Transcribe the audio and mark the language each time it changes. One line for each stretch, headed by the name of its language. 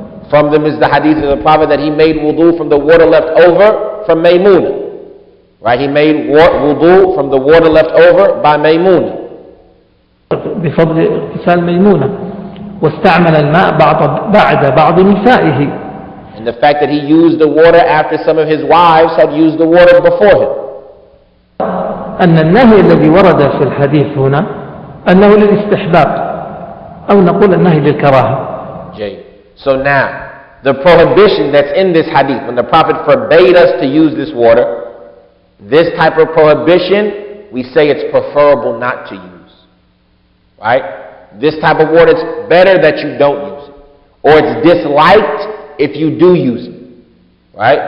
English: From them is the hadith of the Prophet that he made wudu from the water left over from Maymuna, right, he made wudu from the water left over by Maymuna.
Arabic: بفضل اغتسال ميمونة واستعمل الماء بعد بعض نسائه.
English: And the fact that he used the water after some of his wives had used the water before him.
Arabic: أن النهي الذي ورد في الحديث هنا أنه للاستحباب أو نقول النهي للكراهة.
English: So now, the prohibition that's in this hadith, when the Prophet forbade us to use this water, this type of prohibition, we say it's preferable not to use. Right? This type of water, it's better that you don't use it. Or it's disliked if you do use it. Right?